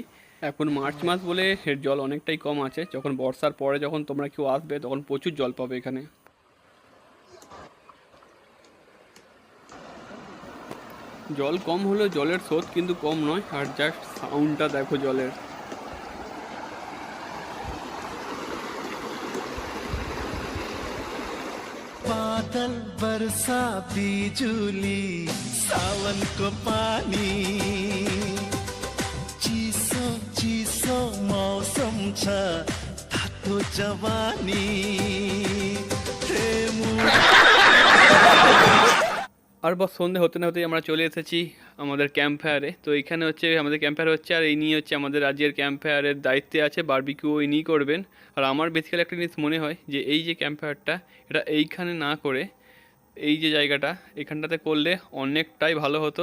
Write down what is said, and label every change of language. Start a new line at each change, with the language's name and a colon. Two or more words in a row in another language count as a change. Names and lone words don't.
Bangla: এখন মার্চ মাস বলে এর জল অনেকটাই কম আছে, যখন বর্ষার পরে যখন তোমরা কেউ আসবে তখন প্রচুর জল পাবে এখানে। জল কম হলেও জলের স্রোত কিন্তু কম নয়। আর জাস্ট সাউন্ডটা দেখো জলের।
Nepali: बादल बरसा बिजुली सावन को पानी चिसो चिसो मौसम छ तातो जवानी हे
Bangla: আর বস সন্ধে হতে না হতেই আমরা চলে এসেছি আমাদের
English: camp fireে।
Bangla: তো এইখানে হচ্ছে আমাদের
English: camp fire
Bangla: হচ্ছে, আর এই নিয়ে হচ্ছে আমাদের রাজ্যের
English: camp fireের
Bangla: দায়িত্বে আছে, বারবিকিউ ইনিই করবেন। আর আমার বেসিক্যালি একটা জিনিস মনে হয় যে এই যে
English: camp fireটা
Bangla: এটা এইখানে না করে এই যে জায়গাটা এখানটাতে করলে অনেকটাই ভালো হতো।